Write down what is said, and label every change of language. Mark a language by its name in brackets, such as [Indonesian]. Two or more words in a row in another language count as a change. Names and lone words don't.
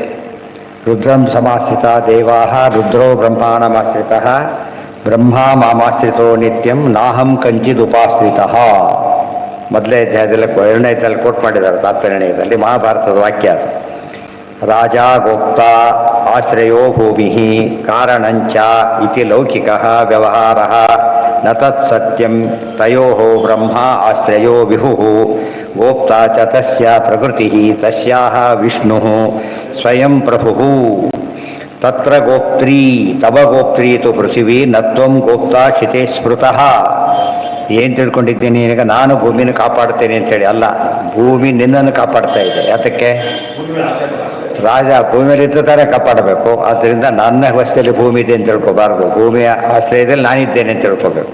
[Sanskrit] रुद्रं समाश्रित देवा रुद्रो ब्रह्माणमाश्रित ब्रह्म मामाश्रितो नित्यं नाहं कंचिद् उपाश्रित. [Kannada] ಮೊದಲೇ ಅಧ್ಯಾಯದಲ್ಲಿ 2ನೇ ಅಧ್ಯಾಯದಲ್ಲಿ ಕೋಟ್ ಮಾಡಿದ್ದಾರೆ ತಾತ್ಪರ್ಯದಲ್ಲಿ, ಮಹಾಭಾರತದ ವಾಕ್ಯ ಅದು. [Sanskrit] राज गोप्त आश्रयो भूमि कारणंच इति लौकिक व्यवहार न तत् सत्यं. तयो ब्रह्म आश्रयो विभु गोप्त च तस्य प्रकृति तस्याह विष्णु स्वयं प्रभु. तत्र गोप्त्री तव गोप्त्री तु पृथिवी नत्वं गोप्ता शिते स्मृतः. [Kannada] ಏನು ತಿಳ್ಕೊಂಡಿದ್ದೀನಿ ಈಗ? ನಾನು ಭೂಮಿನ ಕಾಪಾಡ್ತೇನೆ ಅಂತೇಳಿ ಅಲ್ಲ, ಭೂಮಿ ನಿನ್ನನ್ನು ಕಾಪಾಡ್ತಾ ಇದೆ. ಯಾತಕ್ಕೆ? ರಾಜ ಭೂಮಿಯಲ್ಲಿ ಇದ್ದರೆ ಕಾಪಾಡಬೇಕು. ಆದ್ದರಿಂದ ನನ್ನ ವಸ್ತಿಯಲ್ಲಿ ಭೂಮಿ ಇದೆ ಅಂತ ತಿಳ್ಕೊಬಾರ್ದು. ಭೂಮಿಯ ಆಶ್ರಯದಲ್ಲಿ ನಾನಿದ್ದೇನೆ ಅಂತ ತಿಳ್ಕೊಬೇಕು.